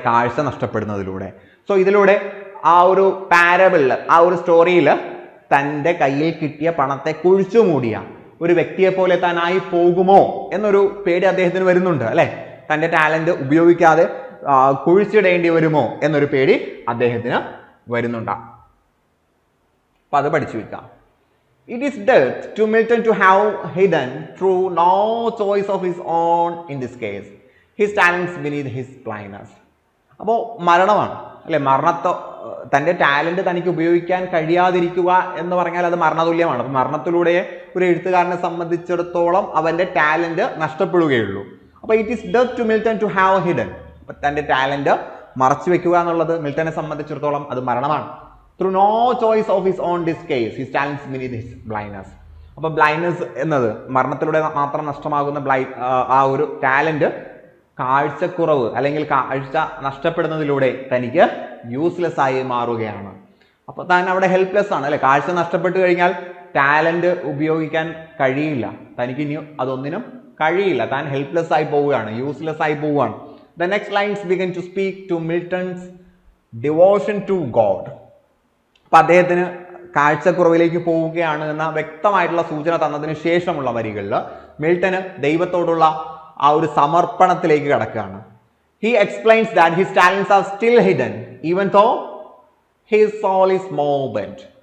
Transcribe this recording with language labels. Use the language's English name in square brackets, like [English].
[Malayalam] കാഴ്ച നഷ്ടപ്പെടുന്നതിലൂടെ. സോ ഇതിലൂടെ ആ ഒരു പാരബിളിൽ, ആ ഒരു സ്റ്റോറിയിൽ തൻ്റെ കയ്യിൽ കിട്ടിയ പണത്തെ കുഴിച്ചു മൂടിയ ഒരു വ്യക്തിയെ പോലെ താനായി പോകുമോ എന്നൊരു പേടി അദ്ദേഹത്തിന് വരുന്നുണ്ട് അല്ലെ. തൻ്റെ ടാലന്റ് ഉപയോഗിക്കാതെ കുഴിച്ചിടേണ്ടി വരുമോ എന്നൊരു പേടി അദ്ദേഹത്തിന് വരുന്നുണ്ട്. അപ്പൊ അത് പഠിച്ചു വെക്കാം. [English] It is death to Milton to have hidden through no choice of his own in this case his talents beneath his blindness. [Malayalam] അപ്പോൾ മരണമാണ് അല്ലെ, തൻ്റെ ടാലന്റ് തനിക്ക് ഉപയോഗിക്കാൻ കഴിയാതിരിക്കുക എന്ന് പറഞ്ഞാൽ അത് മരണതുല്യമാണ്. അപ്പം മരണത്തിലൂടെ ഒരു എഴുത്തുകാരനെ സംബന്ധിച്ചിടത്തോളം അവൻ്റെ ടാലന്റ് നഷ്ടപ്പെടുകയുള്ളൂ. അപ്പോൾ [English] It is death to Milton to have hidden. [Malayalam] അപ്പം തൻ്റെ ടാലന്റ് മറച്ചു വെക്കുക എന്നുള്ളത് മിൽട്ടനെ സംബന്ധിച്ചിടത്തോളം അത് മരണമാണ്. [English] Through no choice of his own this case his talents beneath his blindness. [Malayalam] അപ്പോൾ ബ്ലൈൻഡ്നസ് എന്നത് മരണത്തിലൂടെ മാത്രം നഷ്ടമാകുന്ന ആ ഒരു ടാലന്റ് കാഴ്ചക്കുറവ് അല്ലെങ്കിൽ കാഴ്ച നഷ്ടപ്പെടുന്നതിലൂടെ തനിക്ക് യൂസ്ലെസ് ആയി മാറുകയാണ്. അപ്പോൾ താൻ അവിടെ ഹെൽപ്ലെസ് ആണ് അല്ലെ. കാഴ്ച നഷ്ടപ്പെട്ടു കഴിഞ്ഞാൽ ടാലന്റ് ഉപയോഗിക്കാൻ കഴിയില്ല, തനിക്ക് ഇനി അതൊന്നിനും കഴിയില്ല. താൻ ഹെൽപ്ലെസ് ആയി പോവുകയാണ്, യൂസ്ലെസ് ആയി പോവുകയാണ്. [English] The next lines begin to speak to Milton's devotion to God. [Malayalam] അപ്പം അദ്ദേഹത്തിന് കാഴ്ചക്കുറവിലേക്ക് പോവുകയാണ് എന്ന വ്യക്തമായിട്ടുള്ള സൂചന തന്നതിന് ശേഷമുള്ള വരികളിൽ മിൽട്ടന് ദൈവത്തോടുള്ള ആ ഒരു സമർപ്പണത്തിലേക്ക് കടക്കുകയാണ്. [English] He explains that his talents are still hidden even though his soul is more bent.